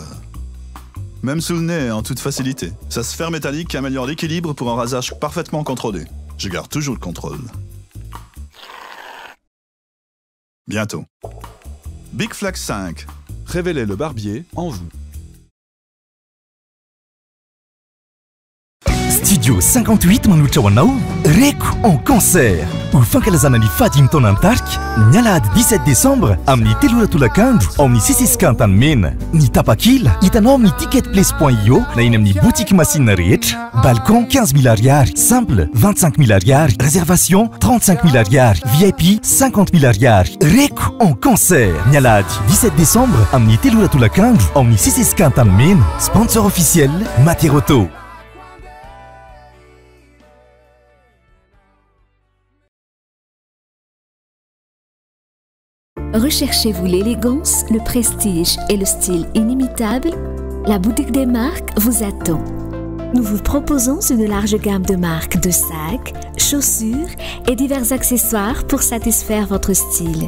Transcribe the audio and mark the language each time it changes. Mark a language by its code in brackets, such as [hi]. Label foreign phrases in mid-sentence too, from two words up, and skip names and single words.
[fr] Même sous le nez, en toute facilité. Sa sphère métallique améliore l'équilibre pour un rasage parfaitement contrôlé. Je garde toujours le contrôle. Bientôt. Bic Flex 5. Révélez le barbier en vous. [mg] Studio 58 manolotra ho anao Reko [fr] en concert [mg] ho fankalazana ny fady taona Antarika ny alahady 17 décembre amin'ny 3 ora tolakandro ao amin'ny CCSK Antanimena. Ny tapakila hitanao amin'ny ticketplace.io na eny amin'ny boutique machine rehetra. [fr] Balcon 15 000 ariary, simple 25 000 ariary, réservation 35 000 ariary, VIP 50 000 ariary. [mg] Reko [fr] en concert [mg] ny alahady 17 décembre amin'ny 3 ora tolakandro ao amin'ny CCSK Antanimena. [fr] Sponsor officiel Materoto. Recherchez-vous l'élégance, le prestige et le style inimitable? La boutique des marques vous attend. Nous vous proposons une large gamme de marques de sacs, chaussures et divers accessoires pour satisfaire votre style.